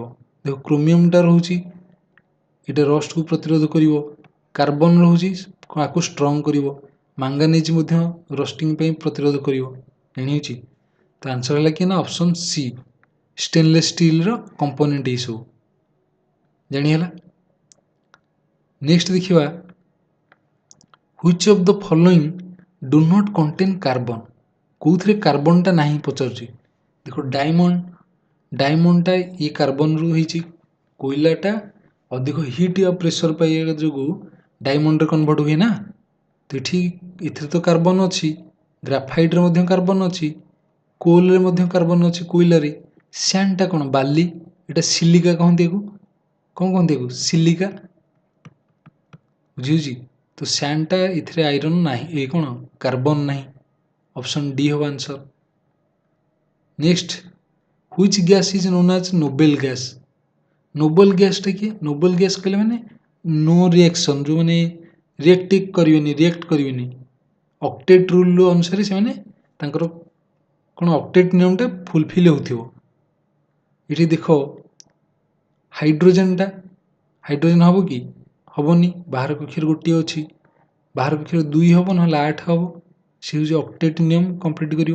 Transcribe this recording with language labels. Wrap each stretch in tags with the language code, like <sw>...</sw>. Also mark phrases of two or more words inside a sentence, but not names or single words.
<or>ଦେଖ କ୍ରୋମିୟମଟା ରହୁଛି ଏଇଟା ରଷ୍ଟକୁ ପ୍ରତିରୋଧ କରିବ, କାର୍ବନ ରହୁଛି ଆକୁ ଷ୍ଟ୍ରଙ୍ଗ କରିବ, ମାଙ୍ଗାନିଜ୍ ମଧ୍ୟ ରଷ୍ଟିଂ ପାଇଁ ପ୍ରତିରୋଧ କରିବ ଜାଣିହେଉଛି। ତ ଆନ୍ସର ହେଲା କି ନା</or> <en>option C, stainless steel's component</en> <or>ଏଇସବୁ ଜାଣିହେଲା।</or> <en>ନେକ୍ସଟ ଦେଖିବା which of the following do not contain carbon।</en> <or>କେଉଁଥିରେ କାର୍ବନଟା ନାହିଁ ପଚାରୁଛି। ଦେଖ ଡାଇମଣ୍ଡଟା ଇଏ କାର୍ବନରୁ ହେଇଛି। କୋଇଲାଟା ଅଧିକ ହିଟ୍ ଆଉ ପ୍ରେସର ପାଇବା ଯୋଗୁଁ ଡାଇମଣ୍ଡରେ କନଭର୍ଟ ହୁଏ ନା। ତ ଏଥିରେ ତ କାର୍ବନ ଅଛି, ଗ୍ରାଫାଇଟ୍ରେ ମଧ୍ୟ କାର୍ବନ ଅଛି, କୋଲରେ ମଧ୍ୟ କାର୍ବନ ଅଛି କୋଇଲାରେ। ସ୍ୟାଣ୍ଡଟା କ'ଣ ବାଲି, ଏଇଟା ସିଲିକା କହନ୍ତି ଆକୁ। କ'ଣ କହନ୍ତି ଆକୁ ସିଲିକା, ବୁଝିହେଉଛି। ତ ସ୍ୟାଣ୍ଡଟା ଏଥିରେ ଆଇରନ୍ ନାହିଁ, ଏ କ'ଣ କାର୍ବନ ନାହିଁ।</or> <en>option D ହେବ answer. next which gas is known as noble gas. noble gas</en> <or>କିଏ?</or> <en>noble gas</en> <or>କହିଲେ ମାନେ</or> <en>no reaction,</en> <or>ଯେଉଁମାନେ ରିଆକ୍ଟ କରିବେନି</or> <en>octet rule</en> <or>ଅନୁସାରେ ସେମାନେ ତାଙ୍କର କ'ଣ ଅକ୍ଟେଟ୍ ନିୟମଟା ଫୁଲଫିଲ୍ ହେଉଥିବ। ଏଠି ଦେଖ ହାଇଡ୍ରୋଜେନ୍ ହେବ କି ହେବନି, ବାହାର କକ୍ଷରେ ଗୋଟିଏ ଅଛି, ବାହାର କକ୍ଷରେ 2 ହେବ ନହେଲେ 8 ହେବ, ସେ ହେଉଛି ଅକ୍ଟେଟ୍ ନିୟମ କମ୍ପ୍ଲିଟ୍ କରିବ।</or>